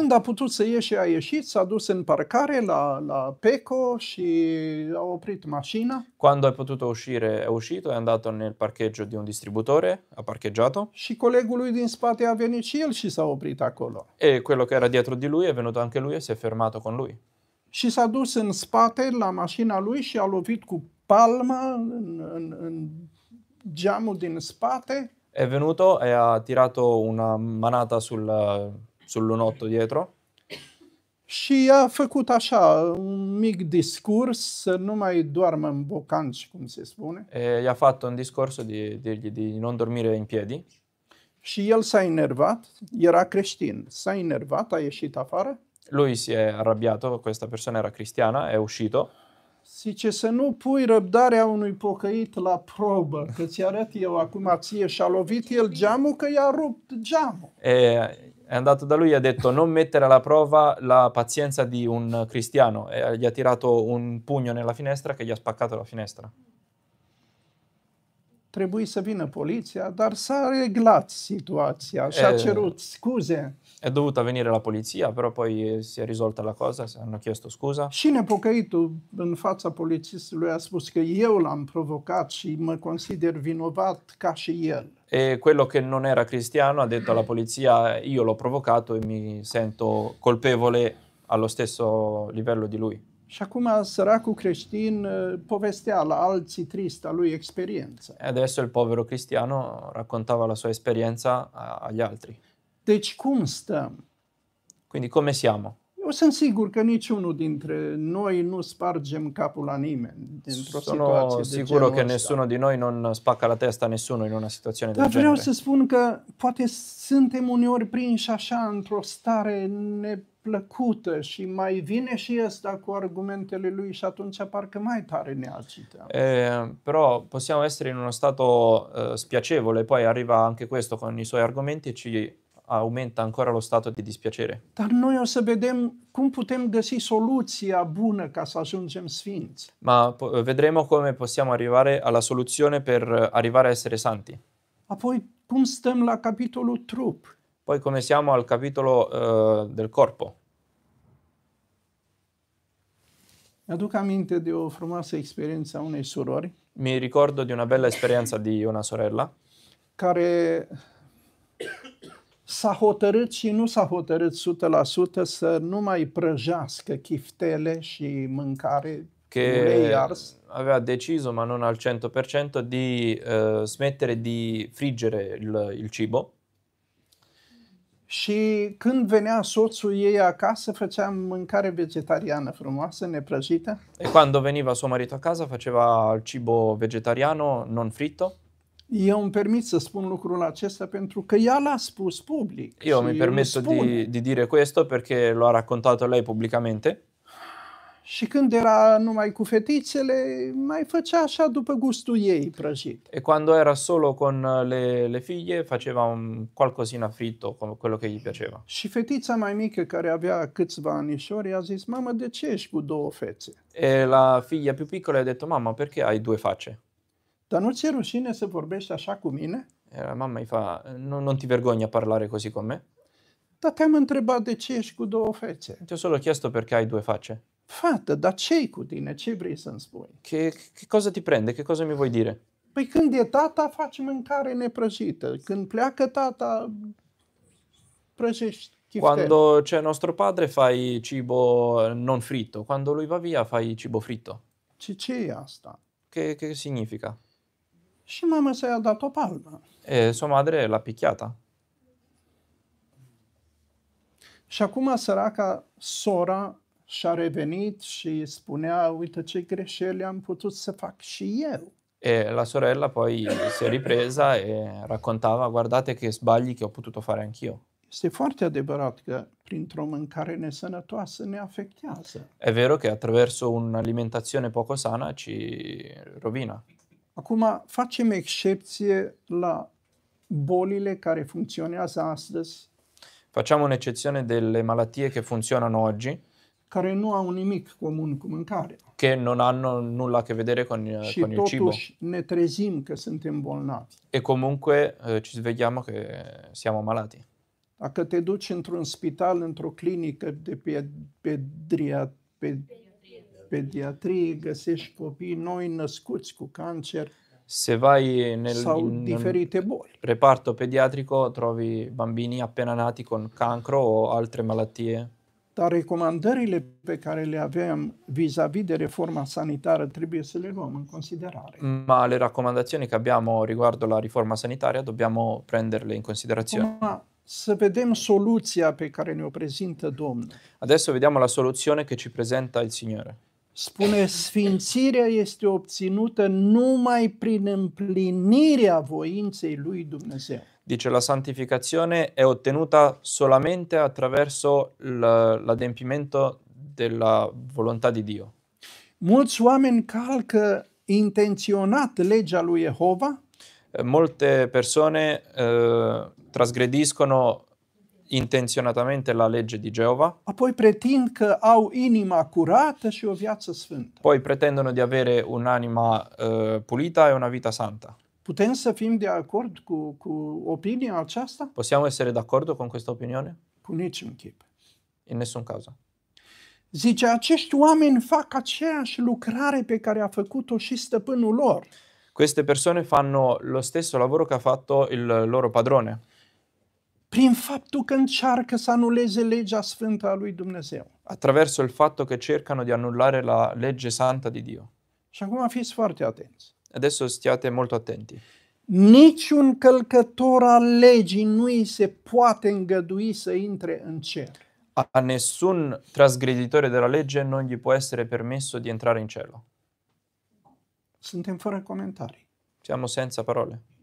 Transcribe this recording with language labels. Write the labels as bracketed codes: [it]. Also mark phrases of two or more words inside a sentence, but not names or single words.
[ro] Când a putut să ieșe, a ieșit, s-a dus în parcare la Peco și a oprit mașina [it] Quando è potuto uscire è uscito, è andato nel parcheggio di un distributore, ha parcheggiato [ro] și colegul lui din spate a venit și el și s-a oprit acolo. [it] e quello che era dietro di lui è venuto anche lui e si è fermato con lui. [ro] Și s-a dus în spate la mașina lui și a lovit cu palma în geamul din spate. [it] È venuto e ha tirato una manata sul lunotto dietro [ro] Și a făcut așa un mic discurs să nu mai doarmă în bocanci, cum se spune. [it] e gli ha fatto un discorso di dirgli di non dormire in piedi. [ro] Și el s-a enervat, era creștin, s-a enervat, a ieșit afară. [it] Lui si è arrabbiato, questa persona era cristiana, è uscito. [ro] Zice să nu pui răbdarea unui pocăit la probă, că ți arăt eu acum ție, și-a lovit el geamul că i-a rupt geamul. [it] E è andato da lui e ha detto non mettere alla prova la pazienza di un cristiano e gli ha tirato un pugno nella finestra che gli ha spaccato la finestra. [ro] Trebuie să vină poliția, dar s-a reglat situația și a cerut scuze. [it] È dovuta venire la polizia, però poi si è risolta la cosa, hanno chiesto scusa. [ro] Și nepocăitul în fața polițistului a spus că eu l-am provocat și mă consider vinovat ca și el. [it] E quello che non era cristiano ha detto alla polizia io l'ho provocato e mi sento colpevole allo stesso livello di lui. [ro] Și acum săracul creștin povestea la alții trista lui experiență. [it] E adesso il povero cristiano raccontava la sua esperienza agli altri. [ro] Deci cum stăm? [it] Quindi come siamo? [ro] Eu sunt sigur că niciunul dintre noi nu spargem capul la nimeni dintr-o [it] Sono [ro] situație de [it] sicuro [ro] genul [it] che [ro] ăsta. [it] nessuno di noi non spacca la testa a nessuno in una situazione del [ro] Dar vreau [it] genere. [ro] să spun că poate suntem uneori prinși așa într-o stare neplăcută și mai vine și ăsta cu argumentele lui și atunci parcă mai tare ne agită. [it] Però possiamo essere in uno stato spiacevole, poi arriva anche questo con i suoi argomenti e ci aumenta ancora lo stato di dispiacere. [ro] Dar noi o să vedem cum putem găsi soluția bună ca să ajungem sfinți. [it] Ma vedremo come possiamo arrivare alla soluzione per arrivare a essere santi. [ro] Apoi, cum stăm la capitolul trup? [it] Poi come siamo al capitolo del corpo. [ro] Mi-aduc aminte de o frumoasă experiență a unei surori [it] Mi ricordo di una bella esperienza di una sorella [ro] care s-a hotărât și nu s-a hotărât 100% să nu mai prăjească chiftele și mâncare ulei [it] che [ro] ars. [it] aveva deciso, ma non al 100%, di smettere di friggere il cibo. [ro] Și când venea soțul ei acasă, făcea mâncare vegetariană frumoasă, neprăjită. [it] E quando veniva suo marito a casa faceva il cibo vegetariano non fritto. [ro] Eu îmi permit să spun lucrul acesta pentru că ea l-a spus public. [it] Io [ro] și [it] mi [ro] el [it] permetto [ro] spune. [it] di dire questo perché lo ha raccontato lei pubblicamente. [ro] Și când era numai cu fetițele, mai făcea așa după gustul ei prăjit. [it] E quando era solo con le figlie faceva qualcosina fritto, come quello che gli piaceva. [ro] Și fetița mai mică, care avea câțiva anișori, a zis: mamă, de ce ești cu două fețe? [it] E la figlia più piccola ha detto, mamma, perché hai due facce? [ro] Dar nu ți-e rușine să vorbești așa cu mine? [it] E la mamma gli fa, non ti vergogni a parlare così con me? [ro] Dar te-am întrebat de ce ești cu două fețe. [it] Ti ho solo chiesto perché hai due facce. [ro] Fată, dar ce-i cu tine? Ce vrei să-mi spui? [it] Che cosa ti prende? Che cosa mi vuoi dire? [ro] Păi când e tata, faci mâncare neprăjită. Când pleacă tata, prăjești chiftele. [it] Quando c'è nostro padre fai cibo non fritto, quando lui va via fai cibo fritto. [ro] Ce e asta? [it] Che significa? [ro] Și mama s-a dat o palmă. [it] E sua madre l'ha picchiata. [ro] Și acum săraca sora și-a revenit și spunea: uite ce greșeli am putut să fac și eu. [it] E la sorella poi si è ripresa e raccontava, guardate che sbagli che ho potuto fare anch'io. [ro] Este foarte adevărat că printr-o mâncare nesănătoasă ne afectează. [it] È vero che attraverso un'alimentazione poco sana ci rovina. [ro] Acum facem excepție la bolile care funcționează astăzi, [it] Facciamo un'eccezione delle malattie che funzionano oggi, [ro] care nu au nimic comun cu mâncarea. [it] che non hanno nulla a che vedere con [ro] Și [it] il cibo. [ro] totuși ne trezim că suntem bolnavi. [it] E comunque ci svegliamo che siamo malati. [ro] Dacă te duci într-un spital, într-o clinică de pediatrie, găsești copii noi născuți cu cancer [it] Se vai [ro] sau [it] in un [ro] diferite boli. [it] reparto pediatrico trovi bambini appena nati con cancro o altre malattie. [ro] Dar recomandările pe care le avem vis-a-vis de reforma sanitară trebuie să le luăm în considerare. [it] Ma le raccomandazioni che abbiamo riguardo la riforma sanitaria dobbiamo prenderle in considerazione. [ro] Acum, să vedem soluția pe care ne-o prezintă Domnul. [it] Adesso vediamo la soluzione che ci presenta il Signore. [ro] Spune, sfințirea este obținută numai prin împlinirea voinței lui Dumnezeu. [it] Dice la santificazione è ottenuta solamente attraverso l'adempimento della volontà di Dio. [ro] Mulți oameni calcă intenționat legea lui Jehova, [it] Molte persone trasgrediscono intenzionatamente la legge di Geova, [ro] apoi pretind că au inima curată și o viață sfântă. [it] poi pretendono di avere un'anima pulita e una vita santa. [ro] Putem să fim de acord cu opinia aceasta? [it] Possiamo essere d'accordo con questa opinione? [ro] Cu niciun chip. [it] In nessun caso. [ro] Zice, acești oameni fac aceeași lucrare pe care a făcut-o și stăpânul lor. [it] Queste persone fanno lo stesso lavoro che ha fatto il loro padrone, [ro] Prin faptul că încearcă să anuleze legea sfântă a lui Dumnezeu. [it] attraverso il fatto che cercano di annullare la legge santa di Dio. [ro] Și acum fiți foarte atenți. [it] Adesso stiate molto attenti. [ro] Niciun călcător al legii nu îi se poate îngădui să intre în cer. [it] A nessun trasgreditore della legge non gli può essere permesso di entrare in cielo. [ro] Suntem fără comentarii. [it] Siamo senza parole.